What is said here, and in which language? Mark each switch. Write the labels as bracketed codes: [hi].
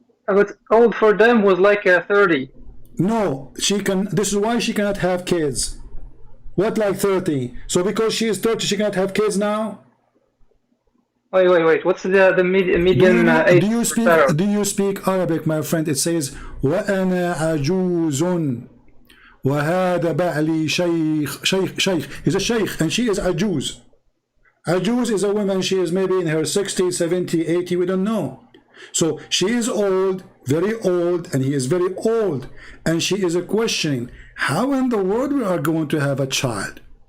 [en] But old for them was like 30. No, she can. This is why she cannot have kids. What, like 30? So because she is 30, she cannot have kids now? Wait. What's the median age? Do you speak Arabic, my friend? It says [ar] وَأَنَا عَجُوزٌ وَهَذَا بَعْلِي شيخ. [en] He's a sheikh and she is ajuz. Ajuz is a woman. She is maybe in her 60, 70, 80. We don't know. So she is old, very old, and he is very old, and she is questioning how in the world we are going to have a child.